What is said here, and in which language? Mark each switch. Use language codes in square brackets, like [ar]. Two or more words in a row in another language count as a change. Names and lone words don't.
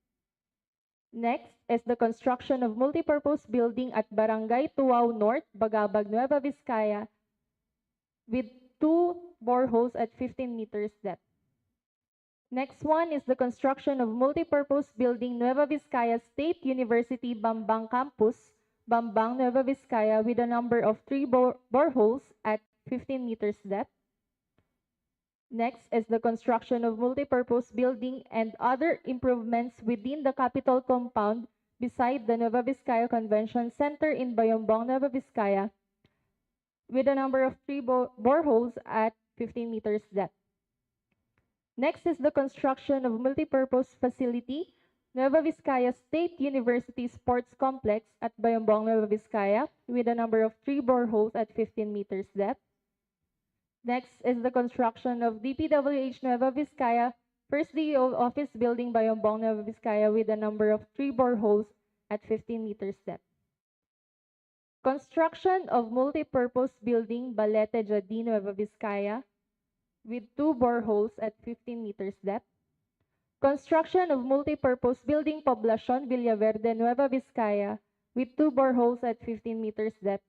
[en] Next is the construction of multi-purpose building at Barangay Tuaw North, Bagabag, Nueva Vizcaya with 2 boreholes at 15 meters depth. Next one is the construction of multi-purpose building Nueva Vizcaya State University Bambang Campus, Bambang, Nueva Vizcaya with a number of 3 boreholes at 15 meters depth. Next is the construction of multi-purpose building and other improvements within the Capitol compound beside the Nueva Vizcaya Convention Center in Bayombong, Nueva Vizcaya with a number of 3 boreholes at 15 meters depth. Next is the construction of multi-purpose facility Nueva Vizcaya State University Sports Complex at Bayombong, Nueva Vizcaya with a number of 3 boreholes at 15 meters depth. Next is the construction of DPWH Nueva Vizcaya First DEO Office Building Bayombong, Nueva Vizcaya with a number of 3 boreholes at 15 meters depth. Construction of multi-purpose building Balete Jadi, Nueva Vizcaya with 2 boreholes at 15 meters depth. Construction of multi-purpose building Poblacion Villaverde, Nueva Vizcaya with 2 boreholes at 15 meters depth.